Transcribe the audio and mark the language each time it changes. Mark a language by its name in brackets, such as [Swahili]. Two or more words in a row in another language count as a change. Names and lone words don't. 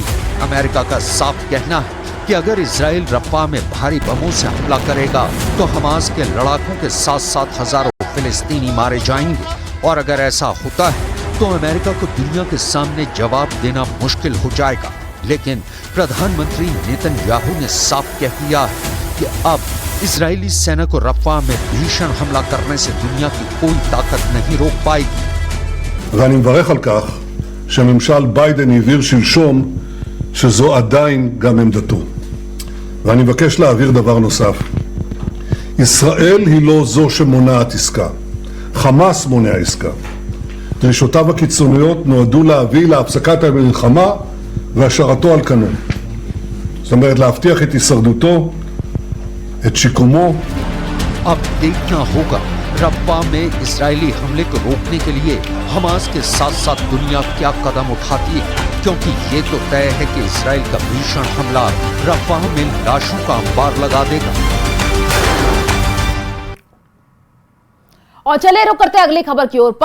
[Hindi] अमेरिका का साफ कहना है कि अगर इजराइल रफ़ाह में भारी बमों से हमला करेगा तो हमास के लड़ाकों के साथ साथ हजारों फिलिस्तीनी मारे जाएंगे, और अगर ऐसा होता है तो अमेरिका को दुनिया के सामने जवाब देना मुश्किल हो जाएगा। लेकिन प्रधानमंत्री नेतन्याहू ने साफ कह दिया है कि अब इजरायली सेना को रफ़ाह में भीषण हमला करने से दुनिया की कोई ताकत नहीं रोक पाएगी। [Hebrew] ואני מברך על כך שממשל ביידן הבהיר שלשום שזו עדיין גם עמדתו. ואני מבקש להעביר דבר נוסף. ישראל היא לא זו שמונעת עסקה. חמאס מונע עסקה. דרישותיו הקיצוניות נועדו להביא להפסקת המלחמה והשארתו על כנו. זאת אומרת להבטיח את הישרדותו, את שיקומו. [Hindi] अब देखना होगा रफ़ाह में इजरायली हमले को रोकने के लिए हमास के साथ साथ दुनिया क्या कदम उठाती है, क्योंकि ये तो तय है कि इजराइल का भीषण हमला रफ़ाह में लाशों का अंबार लगा देगा। और चलिए रुक करते हैं अगली खबर की ओर।